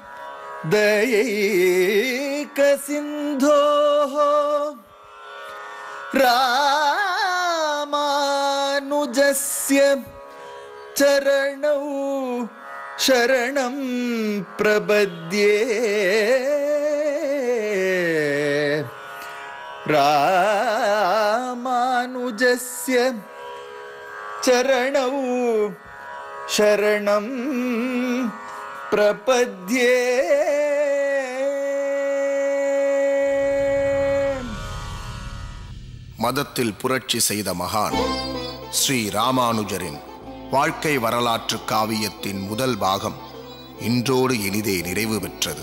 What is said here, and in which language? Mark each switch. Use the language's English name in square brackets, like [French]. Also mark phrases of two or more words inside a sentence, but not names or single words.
[Sanskrit] दयैकसिन्धोः रामानुजस्य चरणौ शरणं प्रपद्ये रामानुजस्य चरणौ शरणं प्रपद्ये. [Tamil] மதத்தில் புரட்சி செய்த மகான் ஸ்ரீ ராமானுஜரின் வாழ்க்கை வரலாற்று காவியத்தின் முதல் பாகம் இன்றோடு இனிதே நிறைவு பெற்றது.